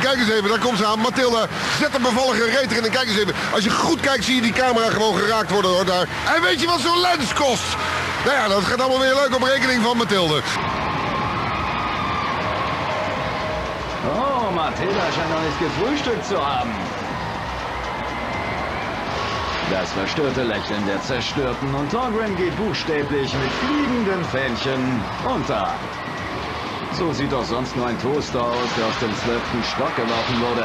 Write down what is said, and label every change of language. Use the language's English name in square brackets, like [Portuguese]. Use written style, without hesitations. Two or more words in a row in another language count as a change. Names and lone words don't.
[Dutch] Kijk eens even, daar komt ze aan. Matilda, zet een bevallige reet erin. En kijk eens even, als je goed kijkt zie je die camera gewoon geraakt worden hoor daar. En weet je wat zo'n lens kost? Nou ja, dat gaat allemaal weer leuk op rekening van Matilda. [German] Oh, Matilda scheint noch nicht gefrühstückt zu haben. Das verstörte Lächeln der Zerstörten und Thorgrim geht buchstäblich mit fliegenden Fähnchen unter. So sieht doch sonst nur ein Toaster aus, der aus dem 12. Stock geworfen wurde.